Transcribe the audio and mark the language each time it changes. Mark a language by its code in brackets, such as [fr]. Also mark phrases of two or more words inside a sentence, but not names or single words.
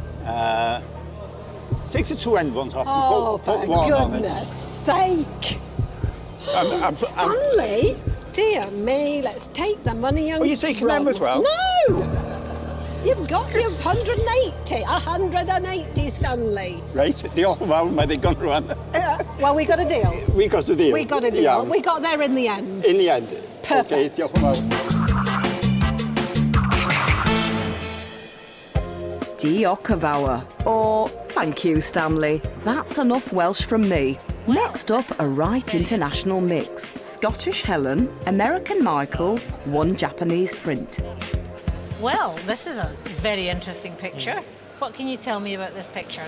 [en] Take the two end ones off Oh, and put for one on it. goodness sake. I'm Stanley? Dear me, let's take the money and Oh, you're taking them run. as well? No! You've got your 180, Stanley. Right, [cy] diolch yn fawr, mae ddigon rwan. [en] Well, we got a deal. We got a deal. We got a deal. Iawn. We got there in the end. In the end. Perfect. [cy] Okay, diolch yn fawr. Diolch yn fawr. [en] Or thank you, Stanley. That's enough Welsh from me. Next up, a right international mix. Scottish Helen, American Michael, one Japanese print. Well, this is a very interesting picture. What can you tell me about this picture?